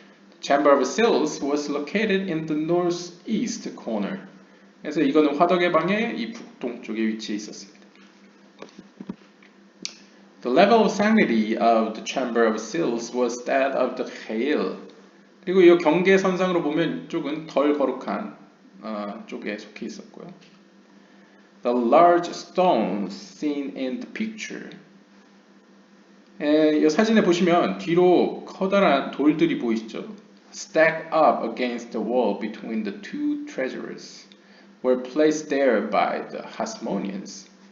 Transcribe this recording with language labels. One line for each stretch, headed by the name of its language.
English: The Chamber of Seals was located in the northeast corner.
Korean: 그래서 이거는 화덕의 방의 이 북동쪽에 위치해 있었습니다.
English: The level of sanctity of the Chamber of Seals was that of the Chayil.
Korean: 그리고 이 경계선상으로 보면 이쪽은 덜 거룩한 쪽에 속해 있었고요.
English: The large stones seen in the picture.
Korean: 이 사진에 보시면 뒤로 커다란 돌들이 보이시죠?
English: Stacked up against the wall between the two treasures were placed there by the Hasmoneans.